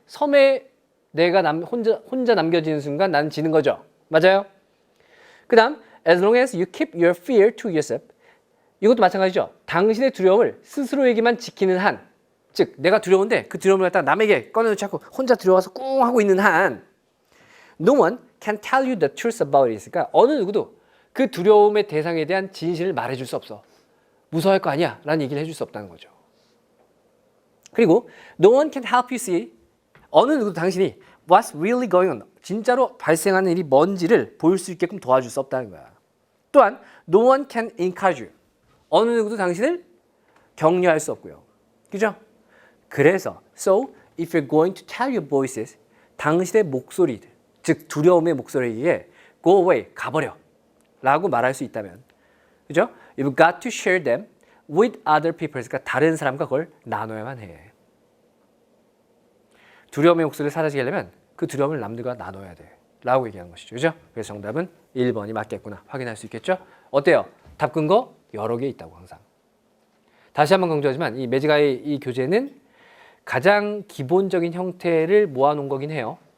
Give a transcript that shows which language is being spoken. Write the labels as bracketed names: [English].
[Korean] 섬에 내가 혼자 남겨지는 순간 나는 지는 거죠. 맞아요? 그 다음 [English] as long as you keep your fear to yourself. [Korean] 이것도 마찬가지죠. 당신의 두려움을 스스로에게만 지키는 한, 즉 내가 두려운데 그 두려움을 갖다가 남에게 꺼내놓지 않고 혼자 들어와서 꿍 하고 있는 한 [English] no one can tell you the truth about it. [Korean] 그러니까 어느 누구도 그 두려움의 대상에 대한 진실을 말해줄 수 없어. 무서워할 거 아니야 라는 얘기를 해줄 수 없다는 거죠. [English] 그리고 no one can help you see. [Korean] 어느 누구도 당신이 [English] what's really going on, [Korean] 진짜로 발생하는 일이 뭔지를 보일 수 있게끔 도와줄 수 없다는 거야. [English] 또한 no one can encourage you. [Korean] 어느 누구도 당신을 격려할 수 없고요. 그죠? 그래서 [English] so if you're going to tell your voices, [Korean] 당신의 목소리들, 즉 두려움의 목소리에 [English] go away, [Korean] 가버려 라고 말할 수 있다면, 그죠? [English] You've got to share them with other people. [Korean] 그러니까 다른 사람과 그걸 나눠야만 해. 두려움의 목소리를 사라지게 하려면 그 두려움을 남들과 나눠야 돼 라고 얘기하는 것이죠. 그죠? 그래서 정답은 1번이 맞겠구나 확인할 수 있겠죠? 어때요? 답 근거 여러 개 있다고 항상. 다시 한번 강조하지만 이 매직아이 이 교재는 가장 기본적인 형태를 모아놓은 거긴 해요.